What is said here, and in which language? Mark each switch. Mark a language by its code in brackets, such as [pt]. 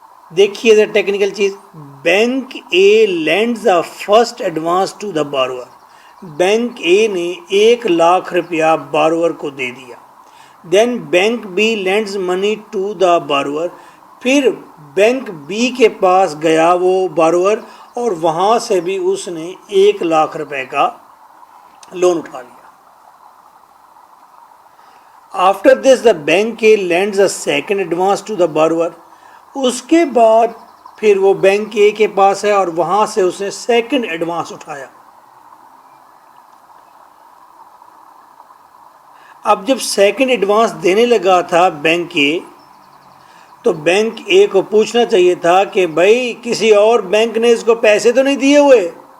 [ur] دیکھیے ذرا ٹیکنیکل چیز، [en] Bank A lends the first advance to the borrower. [ur] Bank اے نے 1,00,000 روپیہ بارور کو دے دیا. [en] then bank B lends money to the borrower, [ur] پھر بینک بی کے پاس گیا وہ بارور اور وہاں سے بھی اس نے 1,00,000 روپے کا لون اٹھا لیا. [en] After this the bank A lends a second advance to the borrower. [ur] اس کے بعد پھر وہ بینک اے کے پاس ہے اور وہاں سے اس نے سیکنڈ ایڈوانس اٹھایا. اب جب سیکنڈ ایڈوانس دینے لگا تھا بینک اے، تو بینک اے کو پوچھنا چاہیے تھا کہ بھائی کسی اور بینک نے اس کو پیسے تو نہیں دیے ہوئے.